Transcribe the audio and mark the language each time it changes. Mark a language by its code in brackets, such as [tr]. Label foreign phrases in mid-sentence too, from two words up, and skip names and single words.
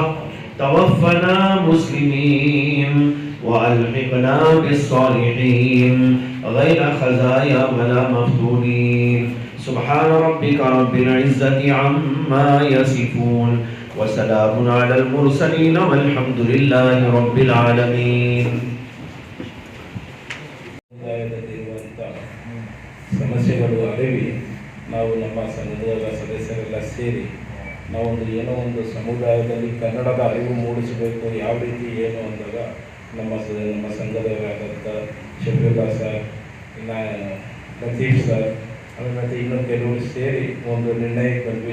[ar] توفنا مسلمين وألحقنا بالصالحين غير خزايا ولا مفتونين سبحان ربك رب العزة عما يصفون وسلام على المرسلين والحمد لله رب العالمين. [kn] ಸಮಸ್ಯೆಗಳು ಅರಿವಿ ನಾವು ನಮ್ಮ ಸಂಘದ ಸದಸ್ಯರೆಲ್ಲ ಸೇರಿ ನಾವೊಂದು ಏನೋ ಒಂದು ಸಮುದಾಯದಲ್ಲಿ ಕನ್ನಡದ ಅರಿವು ಮೂಡಿಸಬೇಕು, ಯಾವ ರೀತಿ ಏನು ಅಂದಾಗ ನಮ್ಮ ಸಂಘದವರಾದಂಥ ಶಫೀಲ್ಲಾ ಸರ್, ಇನ್ನು ಲತೀಫ್ ಸರ್, ಆಮೇಲೆ ಇನ್ನೂ ಕೆಲವರು ಸೇರಿ ಒಂದು ನಿರ್ಣಯಕ್ಕೆ ಬಂದ್ವಿ.